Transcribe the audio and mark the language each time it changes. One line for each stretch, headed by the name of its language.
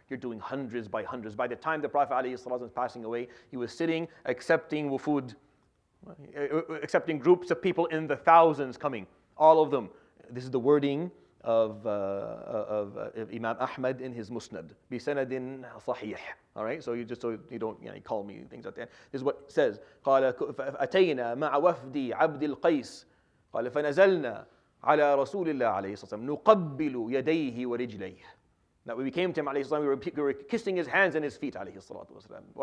English: You're doing hundreds by hundreds. By the time the Prophet ﷺ was passing away, he was sitting accepting wufud, accepting groups of people in the thousands coming, all of them. This is the wording of Imam Ahmad in his Musnad,
Arabic: بِسَنَدٍ صَحِيحٍ.
English: All right, so you don't call me things like that. This is what it says.
Arabic: قال فأتينا مع وفد عبد القيس قال فنزلنا على رسول الله عليه الصلاة والسلام نقبل يديه ورجليه.
English: That when we came to him, we were kissing his hands and his feet, alayhi salatu wasalam.